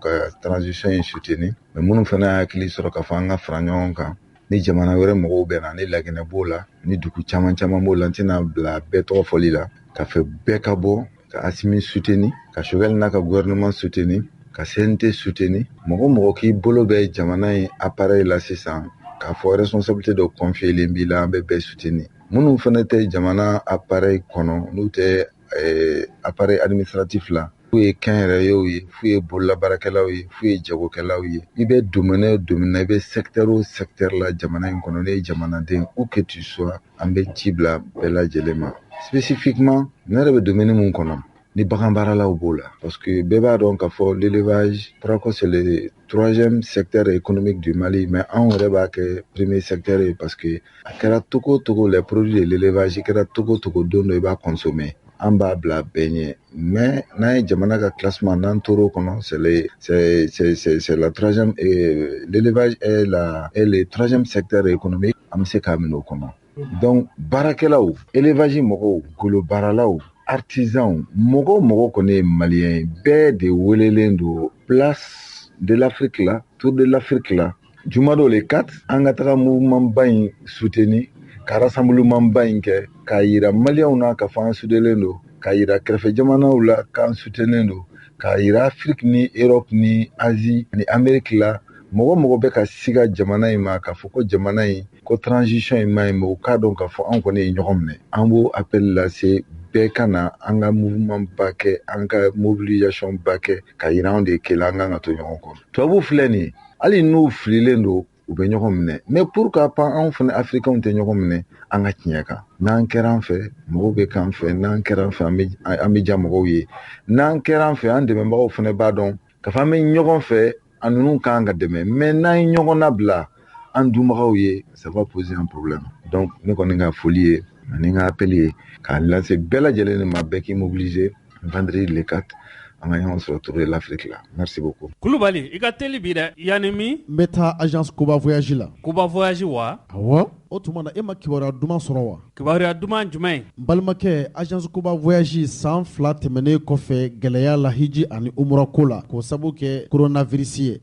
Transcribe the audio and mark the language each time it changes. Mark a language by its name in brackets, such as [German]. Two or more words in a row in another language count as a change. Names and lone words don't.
[Bambara] ka transition in soutenir, mais minnu fana hakili sɔrɔ k'a fɔ an ka fara ɲɔgɔn kan, ni jamana wɛrɛ mɔgɔw bɛ na, ni Laginɛ b'o la, ni dugu caman b'o la, n tɛna bila bɛɛ tɔgɔ fɔli la, ka fɛ bɛɛ ka bɔ, ka Asimi soutenir, ka Choguel n'a ka gouvernement soutenir, ka CNT soutenir, mɔgɔ k'i bolo bɛ jamana in appareil la sisan, k'a fɔ responsabilité dɔ confier len b'i la, an bɛ bɛɛ soutenir. Minnu fana tɛ jamana appareil kɔnɔ, n'u tɛ [French] appareil administratif [Bambara] la, f'u ye kɛnyɛrɛyew ye, f'u ye bololabaarakɛlaw ye, f'u ye jagokɛlaw ye. I bɛ domaine o domaine na, i bɛ secteur o secteur la jamana in kɔnɔ, ne ye jamanaden [French] où que tu sois, [Bambara] an bɛ ci bila bɛɛ lajɛlen ma. Spécifiquement, ne yɛrɛ bɛ domaine mun kɔnɔ, ni bagan baaralaw b'o la, [French] parce que [Bambara] bɛɛ b'a dɔn k'a fɔ l'élevage, Trako [French] c'est le 3e secteur économique du Mali, [Bambara] mais anw yɛrɛ b'a kɛ [French] premier secteur [Bambara] ye [French] parce que [Bambara] a kɛra togo o togo [French] les produits de l'élevage, [Bambara] i kɛra togo o togo don dɔ i b'a consommer. An b'a bila bɛɛ ɲɛ, mais n'an ye jamana ka classement n'an tor'o kɔnɔ, [French] c'est la 3e, l'élevage est le 3e secteur économique, [Bambara] an bɛ se k'a minɛ o kɔnɔ. Donc baarakɛlaw, élevage mɔgɔw, golo baaralaw, artisan, mɔgɔ kɔni ye maliyɛn ye, bɛɛ de welelen don place de l'Afrique là, tour de l'Afrique là, Jumado les 4, an ka taga mouvement ba in soutenir, ka rassemblement ba in kɛ, k'a yira maliyɛnw na k'a fɔ an sudelen don, k'a yira kɛrɛfɛ jamanaw la k'an sutenen don, k'a yira Afrique ni Europe ni Asie ni Amérique la, mɔgɔ bɛ ka siga jamana in ma k'a fɔ ko jamana in ko transition in ma ɲi, mais u k'a dɔn k'a fɔ an kɔni ye ɲɔgɔn minɛ. An b'o appel lase bɛɛ ka na an ka mouvement ba kɛ, an ka mobilisation ba kɛ, ka yira anw de ye kelen, an kan ka to ɲɔgɔn kɔrɔ. Tubabu filɛ nin ye, hali n'u fililen don u bɛ ɲɔgɔn minɛ, [French] mais pourquoi pas [Bambara] anw fana africains tɛ ɲɔgɔn minɛ an ka tiɲɛ kan. N'an kɛra an fɛ mɔgɔw bɛ k'an fɛ, n'an kɛra an fɛ an bɛ diya mɔgɔw ye, n'an kɛra an fɛ an dɛmɛbagaw fana b'a dɔn k'a fɔ an bɛ ɲɔgɔn fɛ, an ninnu kan ka dɛmɛ, mais n'an ye ɲɔgɔn labila an dunbagaw ye, [French] ça va poser un problème. [Bambara] Donc ne kɔni ka foli ye ani ka appel ye k'a lase bɛɛ lajɛlen de ma, bɛɛ k'i mobiliser [French] vendredi le 4 [Bambara] an ka ɲɔgɔn sɔrɔ tour de l'Afrique la. [French] Merci beaucoup. [Bambara] Kulubali, i ka teli bi dɛ, yani min? N bɛ taa agence Kuba Voyage la. Kuba Voyage wa? Awɔ. O tuma na e ma kibaruya duman sɔrɔ wa? Kibaruya duman jumɛn? N balimakɛ, agence Kuba Voyage san 2 tɛmɛnen kɔfɛ gɛlɛya la hiji ani umra ko la k'o sabu kɛ coronavirus ye.